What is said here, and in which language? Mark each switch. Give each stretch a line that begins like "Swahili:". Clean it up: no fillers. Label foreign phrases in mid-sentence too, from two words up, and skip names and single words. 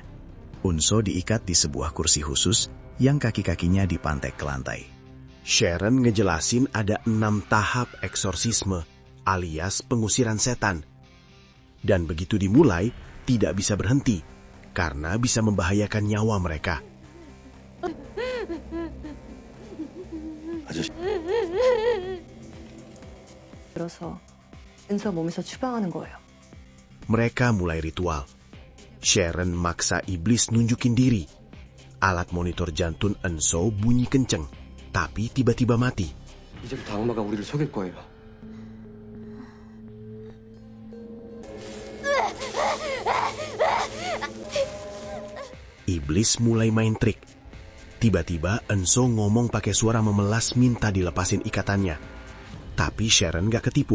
Indonesian: Eunso diikat di sebuah kursi khusus yang kaki-kakinya dipantek ke lantai. Sharon ngejelasin ada 6 tahap eksorsisme alias pengusiran setan. Dan begitu dimulai, tidak bisa berhenti karena bisa membahayakan nyawa mereka.
Korean: 들어서 은서 몸에서 추방하는 거예요.
Indonesian: Mereka mulai ritual. Sharon maksa iblis nunjukin diri. Alat monitor jantung Eunso bunyi kenceng, tapi tiba-tiba mati.
Korean: 이제부터 악마가 우리를 속일 거예요.
Indonesian: Iblis mulai main trik. Tiba-tiba Eunso ngomong pakai suara memelas minta dilepasin ikatannya. Tapi Sharon gak ketipu.